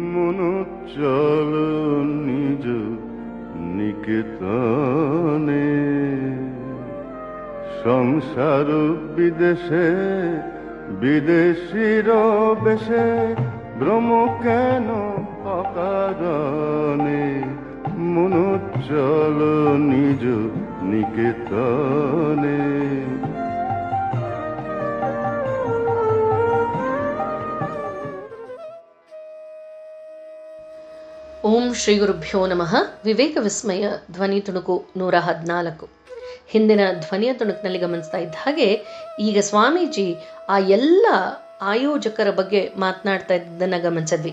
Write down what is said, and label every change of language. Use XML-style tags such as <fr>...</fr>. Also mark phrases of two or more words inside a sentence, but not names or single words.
<bn>মনো চল নিজ নিকেতনে, সংসার বিদেশে বিদেশির বেশে ভ্রম কেন অকারণে, মনো চল নিজ নিকেতনে।</bn> <kn>ಓಂ ಶ್ರೀ ಗುರುಭ್ಯೋ ನಮಃ. ವಿವೇಕ ವಿಸ್ಮಯ ಧ್ವನಿ ತುಣುಕು 114. ಹಿಂದಿನ ಧ್ವನಿಯ ತುಣುಕಿನಲ್ಲಿ ಗಮನಿಸ್ತಾ ಇದ್ದ ಹಾಗೆ ಈಗ ಸ್ವಾಮೀಜಿ ಆ ಎಲ್ಲ ಆಯೋಜಕರ ಬಗ್ಗೆ ಮಾತನಾಡ್ತಾ ಇದ್ದನ್ನು ಗಮನಿಸಿದ್ವಿ.</kn>